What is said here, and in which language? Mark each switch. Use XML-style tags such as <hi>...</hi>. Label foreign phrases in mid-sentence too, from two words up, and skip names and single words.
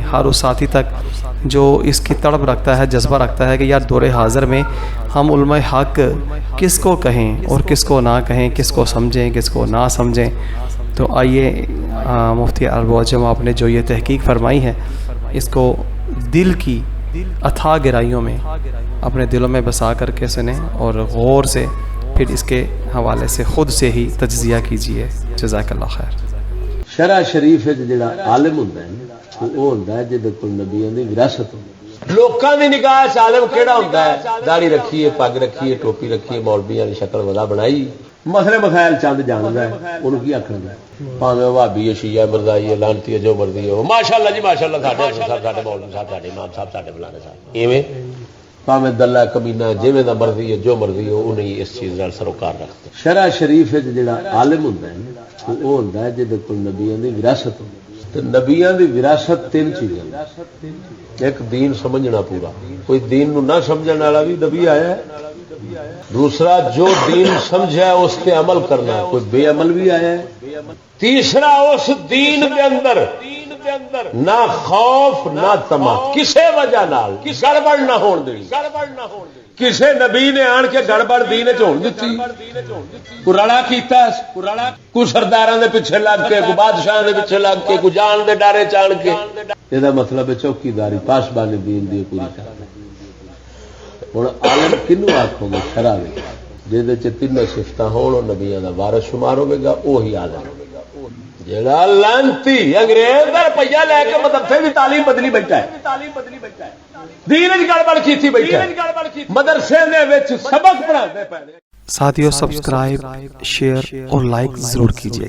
<ur>ہر اس ساتھی تک جو اس کی تڑپ رکھتا ہے، جذبہ رکھتا ہے کہ یار دور حاضر میں ہم علماء حق کس کو کہیں اور کس کو نہ کہیں، کس کو سمجھیں، کس کو نہ سمجھیں، تو آئیے مفتی عرب و عجم آپ نے جو یہ تحقیق فرمائی ہے، اس کو دل کی اتھاہ گہرائیوں میں اپنے دلوں میں بسا کر کے سنیں اور غور سے پھر اس کے حوالے سے خود سے ہی تجزیہ کیجئے۔</ur> <ar>جزاک اللہ خیر۔</ar> <pa>شرع شریف جڑا عالم ہوندا ہے وہ ہوندا ہے جے کول نبیوں دی وراثت ہوندی ہے۔ لوکاں دی نگاہ وچ عالم کیڑا ہوندا ہے؟ داڑھی رکھی ہے، پگ رکھی ہے، ٹوپی رکھی ہے، مولویاں دی شکل ودا بنائی، مسئلے مسائل چند جاندا ہے، اونوں کی آکھنا ہے؟ بھاویں وہابی ہے، شیعہ مرزائی ہے، لعنتی ہے، جو مرضی ہو، ماشاءاللہ جی ماشاءاللہ، ساڈے مولوی صاحب، ساڈے امام صاحب، ساڈے فلانے صاحب، ایویں بھاویں دلہ کمینہ جویں دا مرضی ہے، جو مرضی ہو، انہیں اس چیز نال سروکار رکھتے۔ شرع شریف جڑا عالم ہوندا ہے وہ ہوندا ہے جے کول نبیوں دی وراثت ہوندی ہے۔ تے نبیوں دی وراثت 3 چیزاں، ایک دین سمجھنا پورا، کوئی دین نو نہ سمجھن والا بھی نبی آیا ہے، دوسرا جو دین سمجھا اس پہ عمل کرنا، کوئی بے عمل بھی آیا ہے، تیسرا اس دین دے اندر نہ خوف نہ طمع کسے وجہ نال گڑبڑ نہ ہون دینی۔ کسے نبی نے آن کے گڑبڑ دین وچ ہون دتی؟ کوئی رڑا کیتا، کوئی سرداراں دے پیچھے لگ کے، کوئی بادشاہ دے پیچھے لگ کے، کوئی جان دے ڈارے چان کے، یہ دا مطلب ہے چوکیداری پاسبانی دین دی پوری کرنا۔ ہن عالم کنوں آکھو گے؟ شرع وچ جے چ 3 صفتاں ہون او نبیاں دا وارث شمار ہوے گا، وہی عالم۔ جڑا لعنتی انگریز دا روپیہ لے کے مدرسے دی تعلیم بدلی بیٹھا ہے، دین وچ گڑبڑ کیتی بیٹھا ہے، مدرسے دے وچ سبق پڑھاندے پے۔</pa> <ur>ساتھیو، سبسکرائب، شیئر اور لائک ضرور کیجئے گا۔</ur>